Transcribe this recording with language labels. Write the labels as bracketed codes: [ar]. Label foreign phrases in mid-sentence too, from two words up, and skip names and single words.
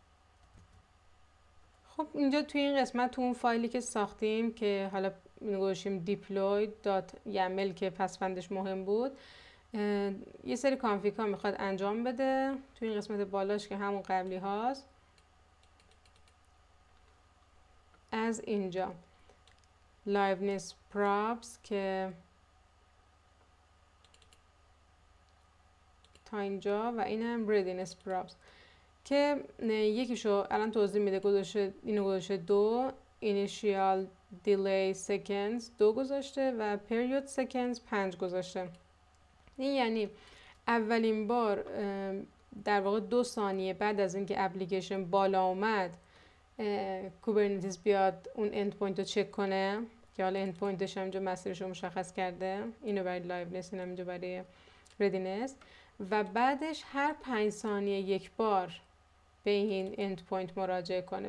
[fa] خب اینجا توی این قسمت تو اون فایلی که ساختیم که حالا گذاشتیم deploy.yaml که پسوندش مهم بود یه سری کانفیگ ها میخواد انجام بده توی این قسمت بالاش که همون قبلی هاست. از اینجا [en] liveness props [fa] که تا اینجا و این هم [en] readiness props [fa] که یکیشو الان توضیح میده. اینو گذاشته 2 [en] initial delay seconds [fa] 2 گذاشته و [en] period seconds [fa] 5 گذاشته. این یعنی اولین بار در واقع 2 ثانیه بعد از اینکه اپلیکیشن بالا اومد کوبرنتیس بیاد اون [en] end point [fa] رو چک کنه که حالا اند پوینتش هم اینجا مسیرش رو مشخص کرده، اینو برای لایونس اینم اینجا برای ردینس، و بعدش هر 5 ثانیه یک بار به این [en] end point [fa] مراجعه کنه.